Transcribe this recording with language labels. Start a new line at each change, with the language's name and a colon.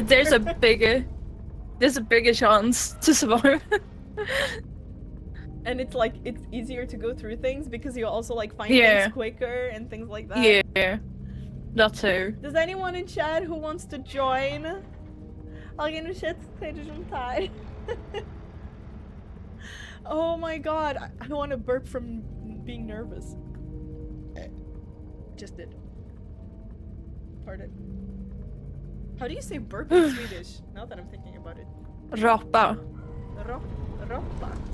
English: there's a bigger chance to survive. And it's like, it's easier to go through things because you also like find Yeah. things quicker and things like that. Yeah, that too. Does anyone in chat who wants to join?
Portuguese: Alguém no chat queira juntar?
English: Oh my god, I want to burp from being nervous. Just did. Pardon. How do you say burp in Swedish? Now that I'm thinking about it.
Swedish: Rapa. Roppa.